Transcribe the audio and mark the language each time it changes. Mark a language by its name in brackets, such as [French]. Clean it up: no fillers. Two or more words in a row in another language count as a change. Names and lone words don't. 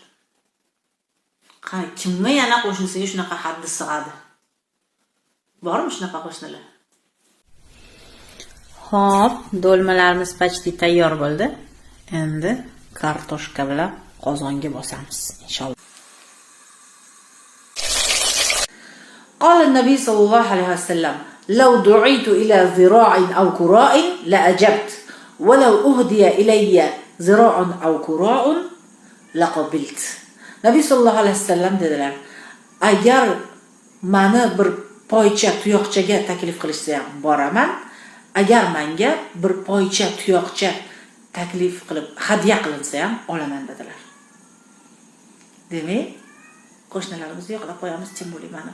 [Uzbek] Qani kimni yana qo'shnisiga shunaqa haddi sig'adi? Bormi shunaqa qo'shnilar? Xo'p, do'lmalarimiz почти tayyor bo'ldi. Endi kartoshka bilan qozonga bosamiz inshaalloh. [Arabic] قال النبي صلى الله عليه وسلم لو دعيت إلى ذراع أو كراء لأجبت ولو أهدي إلي ذراع أو كراء لقبلت. [Uzbek] Nabiy [Arabic] صلى الله عليه وسلم [Uzbek] dedilar: agar meni bir poycha tuyoqchaga taklif qilishsa ham boraman, agar menga bir poycha tuyoqcha taklif qilib hadya qilinsa ham olaman dedilar. Demak, qo'shnilarimizni yo'qlab qo'yamiz, tim bo'ling mana.